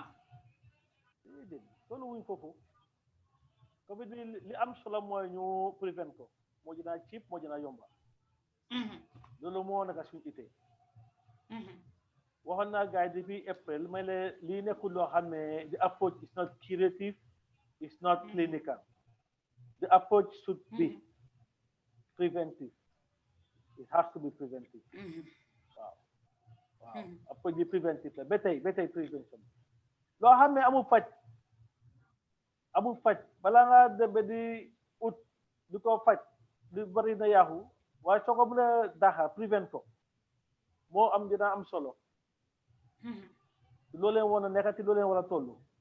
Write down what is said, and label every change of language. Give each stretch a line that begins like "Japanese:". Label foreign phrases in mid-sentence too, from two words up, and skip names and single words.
Wolof: déedéet tollu wuñ foofu covid bi li am solo mooy ñu prevent ko moo dina cheap moo dina yomba loolu moo nekk suñu itee waxoon naa gars yi depuis April may le lii nekkul loo xam ne
English: the approach is not curative, it's not clinical. The approach should be preventive. It has to be preventive. Wow.
Wolof: Approach bi preventive la ba tey prevention loo xam ne amul faj balaa nga dem ba di ut di ko faj di bari na yaaxu waaye soo ko mën a daxa prevent ko moo am dina am solo loo leen war a nekkati loo leen war a toll